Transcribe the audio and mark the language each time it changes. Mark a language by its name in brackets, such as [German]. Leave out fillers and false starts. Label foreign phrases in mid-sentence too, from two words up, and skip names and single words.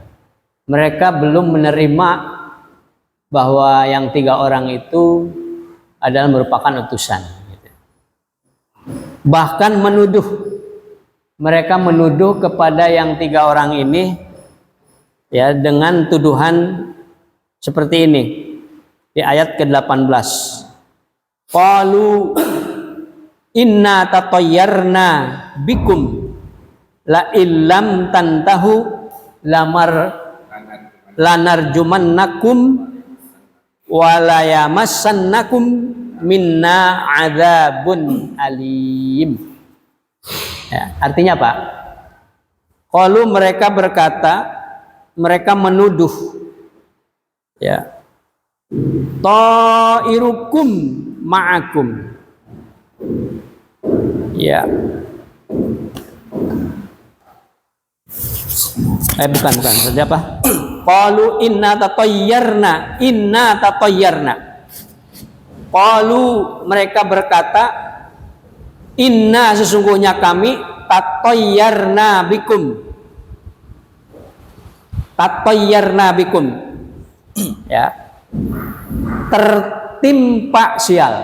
[Indonesian] Mereka belum menerima bahwa yang 3 orang itu adalah merupakan utusan. Bahkan mereka menuduh kepada yang 3 orang ini, ya, dengan tuduhan seperti ini di ayat ke-18. [Arabic] قالوا إنا تطيرنا بكم لئن لم تنتهوا لنرجمنكم وليمسنكم منا عذاب أليم. [Indonesian] Ya, artinya apa? Qalu mereka berkata, mereka menuduh, ya, [Arabic] طائركم معكم. [Indonesian] Ya. Bukan. Saja apa? [Arabic] قالوا إنا تطيرنا. [Indonesian] Qalu mereka berkata, inna sesungguhnya kami [Arabic] تطيرنا بكم. [Indonesian] Ya. Tertimpa sial.